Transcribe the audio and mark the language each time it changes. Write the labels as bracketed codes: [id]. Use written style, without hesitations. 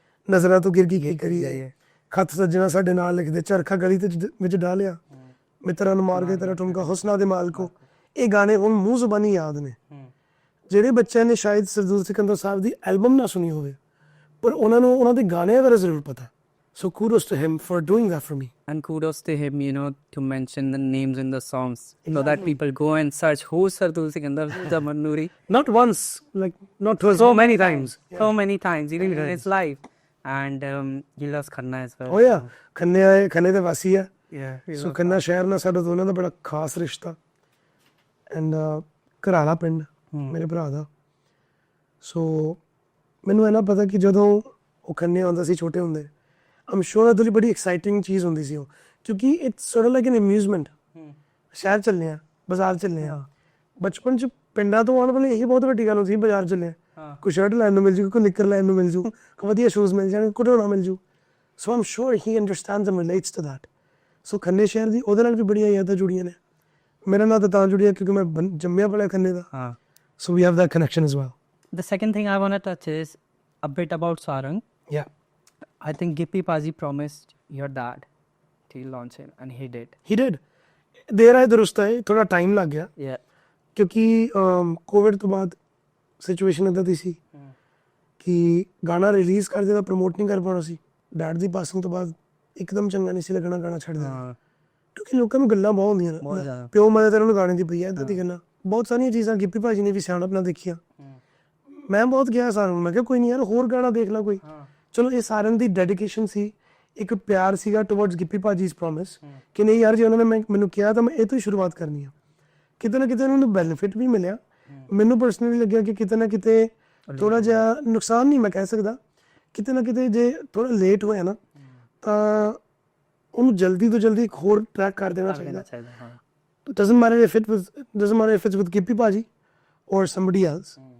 [pa] ਨਜ਼ਰਾਂ ਤੋਂ ਗਿਰ ਗਈ ਕੀ ਕਰੀਏ, ਖੱਤ ਸੱਜਣਾ ਸਾਡੇ ਨਾਲ ਲਿਖਦੇ, ਚਰਖਾ ਗਲੀ ਤੇ ਵਿੱਚ ਡਾਲਿਆ, ਮਿੱਤਰਾਂ ਨੂੰ ਮਾਰ ਕੇ ਤੇਰਾ ਠੁਮਕਾ, ਹੁਸਨਾ ਦੇ ਮਾਲਕੋ। ਇਹ ਗਾਣੇ ਹੁਣ ਮੂੰਹ ਜ਼ੁਬਾਨੀ ਯਾਦ ਨੇ। ਜਿਹੜੇ ਬੱਚਿਆਂ ਨੇ ਸ਼ਾਇਦ ਸਰਦੂਲ ਸਿਕੰਦਰ ਸਾਹਿਬ ਦੀ ਐਲਬਮ ਨਾ ਸੁਣੀ ਹੋਵੇ, ਪਰ ਉਹਨਾਂ ਨੂੰ ਉਹਨਾਂ ਦੇ ਗਾਣਿਆਂ ਬਾਰੇ ਜ਼ਰੂਰ ਪਤਾ। [en] So kudos to him for doing that for me. And kudos to him, you know, to mention the names in the songs so that people go and search who's Sardool Sikander, who's Amar Noori. Not once, like not twice, so many times. So many times, even in his life. And he loves Khanna as well. Oh yeah, [pa] Khanne ਦੇ ਵਾਸੀ ਆ। [en] Yeah. [pa] So Khanna ਸ਼ਹਿਰ ਨਾਲ ਸਾਡਾ ਦੋਨਾਂ ਦਾ ਬੜਾ ਖਾਸ ਰਿਸ਼ਤਾ। And ਘਰਾਲਾ ਪਿੰਡ ਮੇਰੇ ਭਰਾ ਦਾ। So ਮੈਨੂੰ ਇਹਨਾਂ ਪਤਾ ਕਿ ਜਦੋਂ ਉਹ ਖੰਨੇ ਆਉਂਦਾ ਸੀ ਛੋਟੇ ਹੁੰਦੇ, [en] I'm sure [pa] ਉਹਦੇ ਲਈ ਬੜੀ ਐਕਸਾਈਟਿੰਗ ਚੀਜ਼ ਹੁੰਦੀ ਸੀ ਉਹ, ਕਿਉਂਕਿ [en] It's sort like an amusement. [pa] ਸ਼ਹਿਰ ਚੱਲੇ ਆ, ਬਾਜ਼ਾਰ ਚੱਲੇ ਆ। ਬਚਪਨ 'ਚ ਪਿੰਡਾਂ ਤੋਂ ਆਉਣ ਵਾਲੀ ਇਹੀ ਬਹੁਤ ਵੱਡੀ ਗੱਲ ਹੁੰਦੀ ਸੀ, ਬਾਜ਼ਾਰ ਚੱਲੇ ਆ, ਕੋਈ ਸ਼ਰਟ ਲੈਣ ਨੂੰ ਮਿਲ ਜੂ, ਕੋਈ ਨਿੱਕਰ ਲੈਣ ਨੂੰ ਮਿਲ ਜੂ, ਕੋਈ ਵਧੀਆ ਸ਼ੂਜ਼ ਮਿਲ ਜਾਣ, ਘਟਾਉਣਾ ਮਿਲ ਜੂ। [en] So I'm sure he understands and relates to that. [pa] ਸੋ ਖੰਨੇ ਸ਼ਹਿਰ ਦੀ ਉਹਦੇ ਨਾਲ ਵੀ ਬੜੀਆਂ ਯਾਦਾਂ ਜੁੜੀਆਂ ਨੇ। ਮੇਰਾ ਨਾਂ ਤਾਂ ਜੁੜਿਆ ਕਿਉਂਕਿ ਮੈਂ ਜੰਮਿਆ ਪਲਿਆ ਖੰਨੇ ਦਾ। [en] So we have that connection as well. The second thing I want to touch is a bit about Sarang. Yeah. I think Gippy Paji promised your dad to launch it, and he did. He did. [pa] ਦੇਰ ਆਏ ਦਰੁਸਤ ਆਏ, ਥੋੜਾ time ਲੱਗ ਗਿਆ [en] Yeah. [pa] ਕਿਉਂਕਿ Covid ਤੋਂ ਬਾਅਦ ਸਿਚੁਏਸ਼ਨ ਇੱਦਾਂ ਦੀ ਸੀ ਕਿ ਗਾਣਾ ਰਿਲੀਜ਼ ਕਰਦੇ ਤਾਂ ਪ੍ਰਮੋਟ ਨਹੀਂ ਕਰ ਪਾਉਣਾ ਸੀ। ਡੈਡ ਦੀ ਪਾਸਿੰਗ ਤੋਂ ਬਾਅਦ ਇੱਕਦਮ ਚੰਗਾ ਨਹੀਂ ਸੀ ਲੱਗਣਾ ਗਾਣਾ ਛੱਡ ਦੇਣਾ, ਕਿਉਂਕਿ ਲੋਕਾਂ ਨੂੰ ਗੱਲਾਂ ਬਹੁਤ ਹੁੰਦੀਆਂ ਨੇ, ਪਿਓ ਮਦਦ ਇਹਨਾਂ ਨੂੰ ਗਾਣੇ ਦੀ ਪਈ ਹੈ ਇੱਦਾਂ ਦੀ ਗੱਲਾਂ। ਬਹੁਤ ਸਾਰੀਆਂ ਚੀਜ਼ਾਂ ਗਿੱਪੀ ਭਾਜੀ ਨੇ ਵੀ ਸਿਆਣਪ ਨਾਲ ਦੇਖੀਆਂ। ਮੈਂ ਬਹੁਤ ਕਿਹਾ ਸਾਰਿਆਂ ਨੂੰ, ਮੈਂ ਕਿਹਾ ਕੋਈ ਨਹੀਂ ਯਾਰ, ਹੋਰ ਗਾਣਾ ਦੇਖ ਲਾ ਕੋਈ। ਚਲੋ ਇਹ ਸਾਰਿਆਂ ਦੀ ਡੈਡੀਕੇਸ਼ਨ ਸੀ, ਇੱਕ ਪਿਆਰ ਸੀਗਾ ਟੁਵਰਡਸ ਗਿੱਪੀ ਭਾਜੀ's ਪ੍ਰੋਮਿਸ ਕਿ ਨਹੀਂ ਯਾਰ ਜੇ ਉਹਨਾਂ ਨੇ ਮੈਨੂੰ ਕਿਹਾ ਤਾਂ ਮੈਂ ਇਹ ਤੋਂ ਹੀ ਸ਼ੁਰੂਆਤ ਕਰਨੀ ਆ। ਕਿਤੇ ਨਾ ਕਿਤੇ ਉਹਨਾਂ ਨੂੰ ਬੈਨੀਫਿਟ ਵੀ ਮਿਲਿਆ। ਮੈਨੂੰ ਪਰਸਨਲੀ ਲੱਗਿਆ ਕਿ ਕਿਤੇ ਨਾ ਕਿਤੇ ਥੋੜਾ ਜਿਹਾ ਨੁਕਸਾਨ ਨਹੀਂ ਮੈਂ ਕਹਿ ਸਕਦਾ, ਕਿਤੇ ਨਾ ਕਿਤੇ ਜੇ ਥੋੜਾ ਲੇਟ ਹੋਇਆ ਨਾ ਤਾਂ ਉਹਨੂੰ ਜਲਦੀ ਤੋਂ ਜਲਦੀ ਇੱਕ ਹੋਰ ਟਰੈਕ ਕਰ ਦੇਣਾ ਚਾਹੀਦਾ। [en] doesn't matter if it's with Gippy Paji or somebody else.